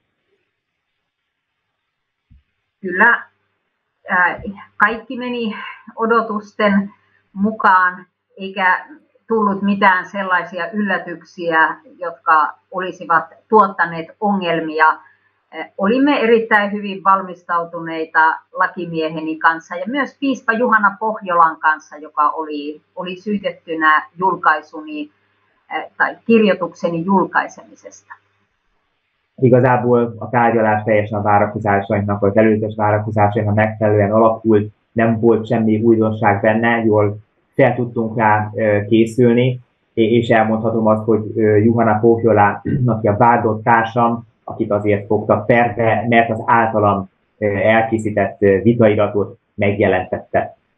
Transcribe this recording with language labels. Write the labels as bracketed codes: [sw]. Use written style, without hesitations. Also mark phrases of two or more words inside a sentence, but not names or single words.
[fi] Kyllä kaikki meni odotusten mukaan, eikä tullut mitään sellaisia yllätyksiä, jotka olisivat tuottaneet ongelmia. Olimme erittäin hyvin valmistautuneita lakimieheni kanssa ja myös piispa Juhana Pohjolan kanssa, joka oli syytettynä julkaisuni tai kirjoitukseni julkaisemisesta. [hu] Igazából a tárgyalás teljesen a várakozásainknak, az előzetes várakozásainknak megfelelően alakult, nem volt semmi újdonság benne, jól fel tudtunk rá készülni, és elmondhatom azt, hogy Juhana Pohjola, aki a vádott társam, akit azért fogtak perbe, mert az általam elkészített vitairatot megjelentette.